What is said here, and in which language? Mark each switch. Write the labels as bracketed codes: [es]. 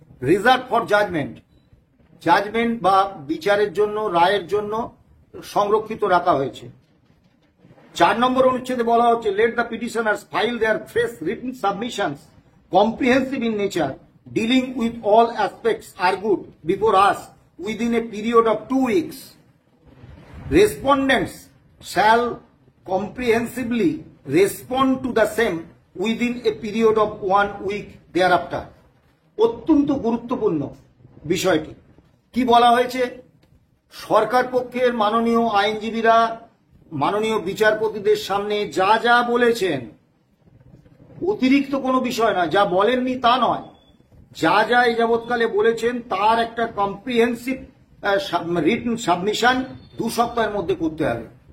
[en] reserve for judgment, [bn] judgement বা বিচারের জন্য, রায়ের জন্য সংরক্ষিত রাখা হয়েছে। 4 নম্বর অনুচ্ছেদে বলা হচ্ছে, [en] Let the petitioners file their fresh written submissions comprehensive in nature dealing with all aspects argued before us within a period of 2 weeks. Respondents shall comprehensively respond to the same within a period of 1 week thereafter। [bn] অত্যন্ত গুরুত্বপূর্ণ বিষয়টি কি বলা হয়েছে, সরকার পক্ষের মাননীয় আইনজীবীরা মাননীয় বিচারপতিদের সামনে যা যা বলেছেন, অতিরিক্ত কোনো বিষয় না, যা বলেননি তা নয়, যা যা এই যাবৎকালে বলেছেন তার একটা [en] comprehensive written submission [bn] 2 সপ্তাহের মধ্যে করতে হবে।